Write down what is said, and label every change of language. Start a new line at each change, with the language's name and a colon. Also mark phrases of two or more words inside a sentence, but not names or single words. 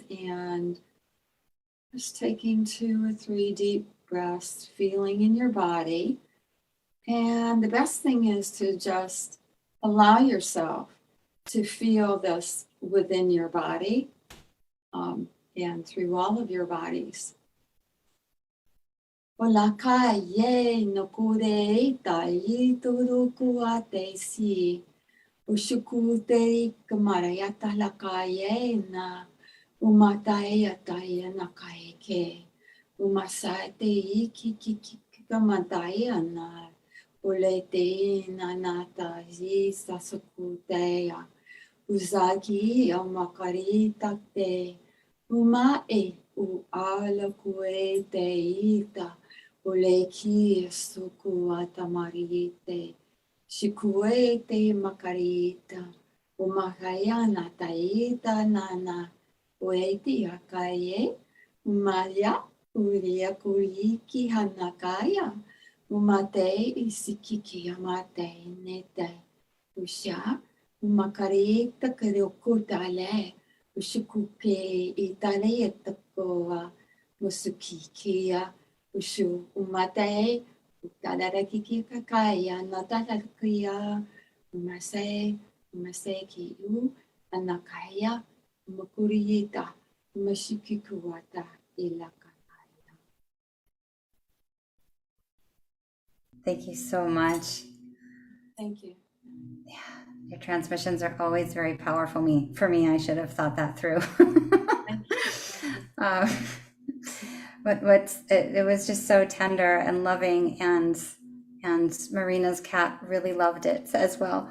English: And just taking 2 or 3 deep breaths, feeling in your body. And the best thing is to just allow yourself to feel this within your body, and through all of your bodies. Olakaye nokure tai turukuate si ushukute kamarayata lakaye na umataya taya nakaike umasate iki kamataya na ulete nanata zi sasukuteya uzaki amakarita te Umae u ala kue te ita uleki suku atamarite shikue te makarita umakayana taita nana ueti akaye umaya uria kuliki hanakaya umate isikiki amate nete usha umakarita kariokutale Ushukuke itale takoa musukikia ushu umate utadaraki kakaya natalakia umase kiu anakaya umakuriyita umashikikuwata ilakakaya. Thank you so much. Thank you. Yeah, your transmissions are always very powerful. For me, I should have thought that through. But it was just so tender and loving, and Marina's cat really loved it as well.